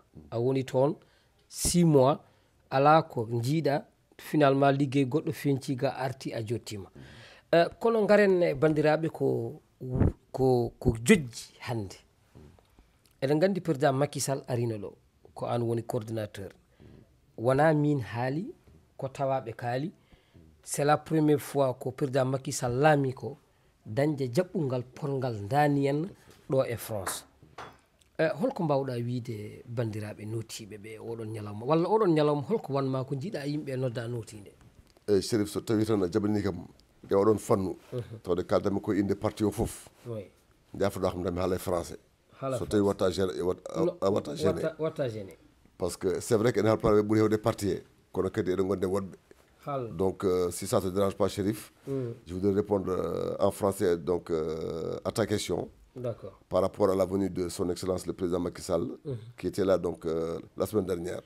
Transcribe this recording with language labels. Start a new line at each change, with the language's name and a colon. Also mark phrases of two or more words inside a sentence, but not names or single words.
Fula: A woni toon 6 mois ala ko jiiɗa, finalement liggey goɗɗo fenci ga arti a jottima. Kono garen bandiraɓe ko jojji hande. Eɗen gandi président Macky Sall arino ɗo ko an woni coordinateur. Wona min haali ko tawaɓe kaali.
French: C'est la première fois
Fula: ko président Macky Sall laami ko dañde jaɓɓungal polngal daniyen ɗo e France. Holko mbawɗa wiide bandiraɓe notiɓe ɓe oɗon ñalawma, walla oɗon ñalawma holko wanma ko jiiɗa yimɓe nodda notinde? Chérif, so tawi tan a jaɓani kam e oɗon fannu tawde kaldami ko inde parti o foof jafoɗa kam dami haala e français so tawi watta gêné. Watta gêné.
French: parce que c'est vrai qu'en parle beaucoup des partis, qu'on a des donc si ça ne te dérange pas, Chérif, je voudrais répondre en français donc, à ta question. D'accord. Par rapport à la venue de son Excellence le président Macky Sall, qui était là donc, la semaine dernière.